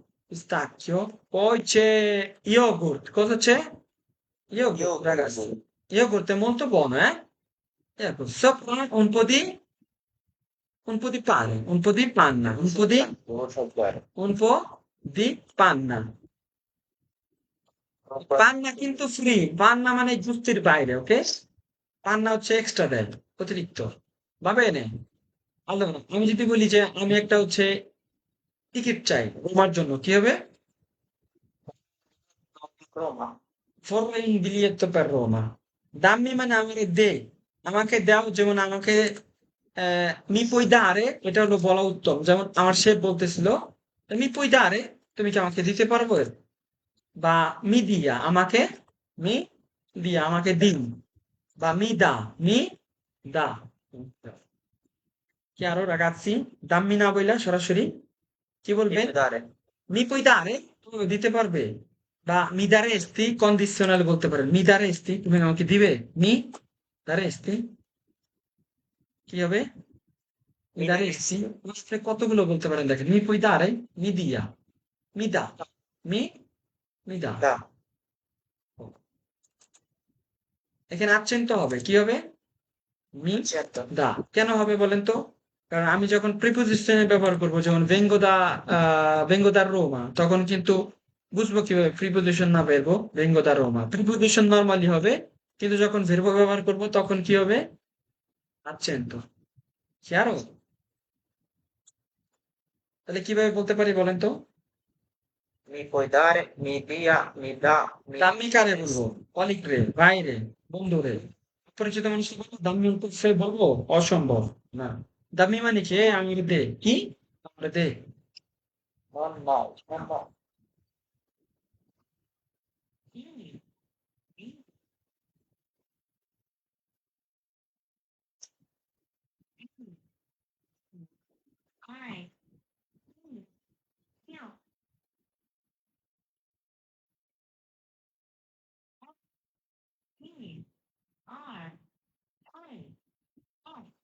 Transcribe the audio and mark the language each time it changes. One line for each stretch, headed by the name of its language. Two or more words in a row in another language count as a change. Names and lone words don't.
Italian: pistacchio, poi c'è yogurt, cosa c'è? Yogurt, ragazzi, yogurt è molto buono, eh? Ecco, sopra un po' di pane, un po' di panna, devo assaggiare un po' di panna।
Bangla: পান্না কিন্তু ফ্রি, পান্না মানে যুক্তির বাইরে, ওকে? পান্না হচ্ছে এক্সট্রা দেয়, অতিরিক্ত।
Italian: va bene? Allora,
Bangla: আমি যদি বলি যে আমি একটা হচ্ছে টিকিট চাই রোমার জন্য কি হবে?
Italian: Roma. Vorrei un biglietto per Roma.
Bangla: Dammi মানে আমাকে দে। আমাকে দাও যেমন আমাকে
Italian: mi puoi dare
Bangla: এটা হলো বলা উত্তম। যেমন আমার শেফ বলতেছিল,
Italian: mi puoi dare
Bangla: তুমি কি আমাকে দিতে পারবে?
Italian: বা mi dia আমাকে mi dia
Bangla: আমাকে দিন বা
Italian: mi dà mi dà chiaro ragazzi?
Bangla: দাম্মি না বইলা সরাসরি কি
Italian: Mi
Bangla: বলবে?
Italian: puoi dare? mi puoi dare
Bangla: তুমি দিতে পারবে বা
Italian: mi daresti
Bangla: কন্ডিশনাল বলতে পারেন
Italian: mi daresti
Bangla: তুমি আমাকে দিবে
Italian: mi daresti
Bangla: কি হবে mi
Italian: Mi daresti daresti?
Bangla: আসলে কতগুলো বলতে পারেন দেখেন
Italian: mi puoi dare mi dia mi dà mi mi dà Da.
Bangla: এখানে accento হবে কি হবে মি
Italian: Certo.
Bangla: দা কেন হবে বলেন তো? কারণ আমি যখন প্রিপোজিশনে ব্যবহার করব যেমন
Italian: vengo da Roma
Bangla: তখন কিন্তু বুঝবো কিভাবে প্রিপোজিশন না verbo
Italian: vengo da Roma
Bangla: প্রিপোজিশন নরমালি হবে কিন্তু যখন verbo ব্যবহার করব তখন কি হবে
Italian: accento chiaro
Bangla: তাহলে কিভাবে বলতে পারি বলেন তো
Italian: Mi puoi dare? Mi dia? Mi dà? Mi
Bangla: দাম্মি কারে বলবো
Italian: daresti?
Bangla: কলিগ রে ভাই রে বন্ধু রে পরিচিত মানুষকে বলবো দাম্মি সে বলবো অসম্ভব না দাম্মি মানে কি এই আমি দে কি আমরা দে
Italian: Non no, non no. হুম, হুম, হুম, হুম, আয়, হুম, yeah, হুম, আয়, আয়, আয়।